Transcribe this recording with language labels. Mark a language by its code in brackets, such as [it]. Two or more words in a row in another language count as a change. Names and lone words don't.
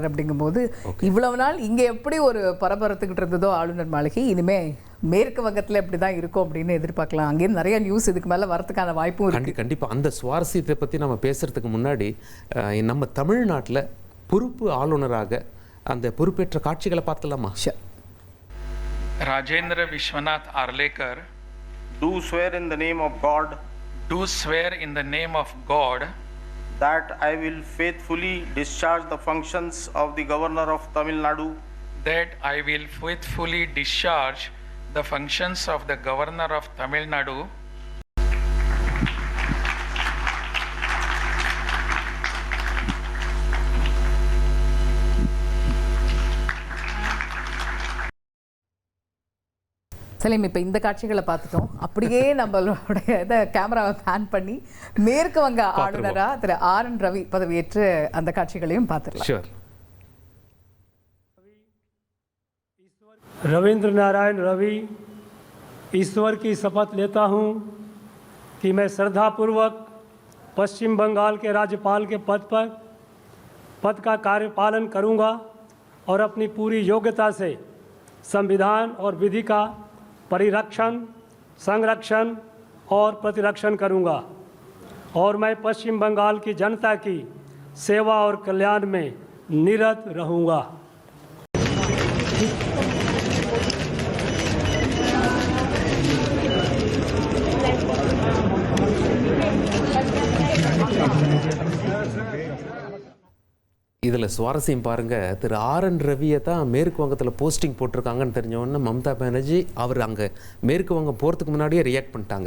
[ta] அப்படிங்கும் போது இவ்வளவு நாள் இங்க எப்படி ஒரு பரபரத்துக்கிட்டு இருந்ததோ ஆளுநர் மாளிகை, இனிமே மேற்கு வங்கத்தில் இப்படிதான் இருக்கும் அப்படின்னு எதிர்பார்க்கலாம். அங்கே நிறைய நியூஸ் இதுக்கு மேல வரதுக்கான வாய்ப்பும் இருக்கு. கண்டிப்பா அந்த சுவாரஸ்யத்தை பத்தி நம்ம பேசுறதுக்கு முன்னாடி நம்ம தமிழ்நாட்டில் பொறுப்பு ஆளுநராக அந்த பொறுப்பேற்ற காட்சிகளை பார்க்கலாமா? [en] Rajendra Vishwanath Arlekar do swear in the name of God, do swear in the name of God that I will faithfully discharge the functions of the Governor of Tamil Nadu, that I will faithfully discharge the functions of the Governor of Tamil Nadu [ta] சலீம். இப்போ இந்த காட்சிகளை பார்த்துட்டோம். அப்படியே நம்மளுடைய இதை [en] camera pan [ta] பண்ணி மேற்கு வங்க ஆளுநராக திரு ஆர்.என். ரவி பதவியேற்று அந்த காட்சிகளையும் பார்த்துடலாம். [hi] रविंद्र नारायण रवि ईश्वर की शपथ लेता हूँ कि मैं श्रद्धापूर्वक पश्चिम बंगाल के राज्यपाल के पद का कार्यपालन करूँगा और अपनी पूरी योग्यता से संविधान और विधि का परिरक्षण, संरक्षण और प्रतिरक्षण करूंगा और मैं पश्चिम बंगाल की जनता की सेवा और कल्याण में निरत रहूंगा। [ta] இதில் சுவாரஸ்யம் பாருங்கள், திரு RN ரவியை தான் மேற்கு வங்கத்தில் போஸ்டிங் போட்டிருக்காங்கன்னு தெரிஞ்சவொன்னே மம்தா பானர்ஜி அவர் அங்கே மேற்கு வங்கம் போகிறதுக்கு முன்னாடியே ரியாக்ட் பண்ணிட்டாங்க.